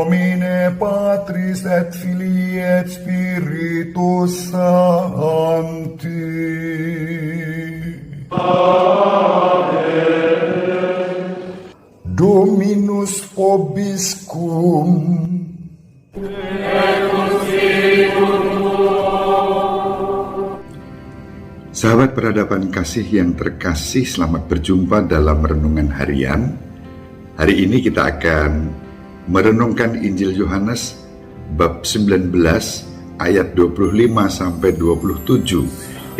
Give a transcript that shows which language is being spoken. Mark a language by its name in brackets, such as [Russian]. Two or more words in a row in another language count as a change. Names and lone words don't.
[Latin] nomine Patris et Filii et Spiritus Sancti. Dominus vobiscum. [Indonesian] Sahabat peradaban kasih yang terkasih, selamat berjumpa dalam renungan harian. Hari ini kita akan merenungkan Injil Yohanes bab 19 ayat 25 sampai 27.